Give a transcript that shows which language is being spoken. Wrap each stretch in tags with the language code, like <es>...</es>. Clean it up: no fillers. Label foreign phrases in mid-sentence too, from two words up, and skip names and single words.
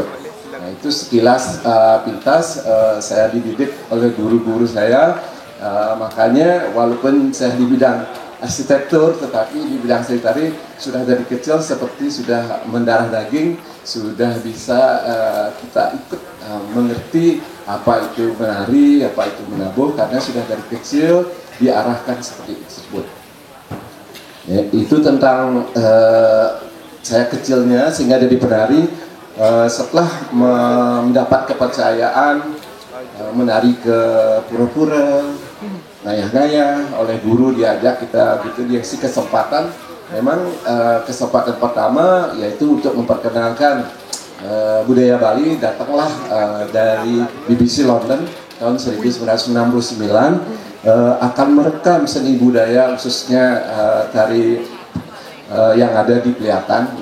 <id>Nah, itu sekilas pintas saya dididik oleh guru-guru saya, makanya walaupun saya di bidang arsitektur, tetapi di bidang seni tari sudah dari kecil seperti sudah mendarah daging, sudah bisa kita ikut mengerti apa itu menari, apa itu menabuh, karena sudah dari kecil diarahkan seperti tersebut. Ya, itu tentang saya kecilnya sehingga jadi penari. Setelah mendapat kepercayaan menari ke pura-pura, ngayah-ngayah oleh guru, diajak kita gitu, dikasih kesempatan. Memang kesempatan pertama yaitu untuk memperkenalkan budaya Bali. Datanglah dari BBC London tahun 1969 akan merekam seni budaya khususnya tari yang ada di Peliatan.</id>